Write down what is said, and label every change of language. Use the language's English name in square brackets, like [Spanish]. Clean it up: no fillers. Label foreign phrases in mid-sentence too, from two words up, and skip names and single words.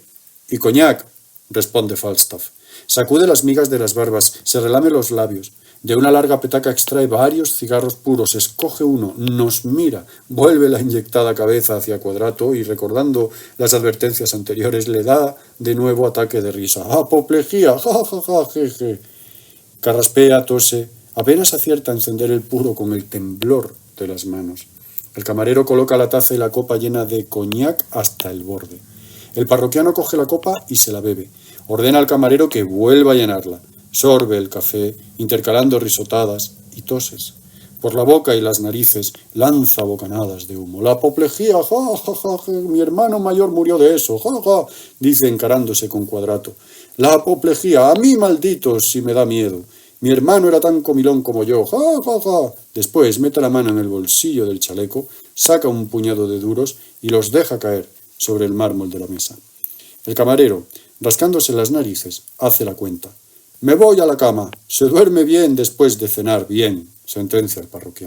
[Spanish] ¿Y coñac?, responde Falstaff. Sacude las migas de las barbas, se relame los labios. De una larga petaca extrae varios cigarros puros, escoge uno, nos mira, vuelve la inyectada cabeza hacia Cuadrato y, recordando las advertencias anteriores, le da de nuevo ataque de risa. ¡Apoplejía! ¡Ja, ja, ja, jeje! Carraspea, tose, apenas acierta a encender el puro con el temblor de las manos. El camarero coloca la taza y la copa llena de coñac hasta el borde. El parroquiano coge la copa y se la bebe. Ordena al camarero que vuelva a llenarla. Sorbe el café, intercalando risotadas y toses. Por la boca y las narices lanza bocanadas de humo. La apoplejía, ja, ja, ja, ja, mi hermano mayor murió de eso, ja, ja, dice encarándose con Cuadrato. La apoplejía, a mí maldito si me da miedo. Mi hermano era tan comilón como yo, ja, ja, ja. Después mete la mano en el bolsillo del chaleco, saca un puñado de duros y los deja caer sobre el mármol de la mesa. El camarero, rascándose las narices, hace la cuenta. Me voy a la cama. Se duerme bien después de cenar bien, sentencia el parroquiano.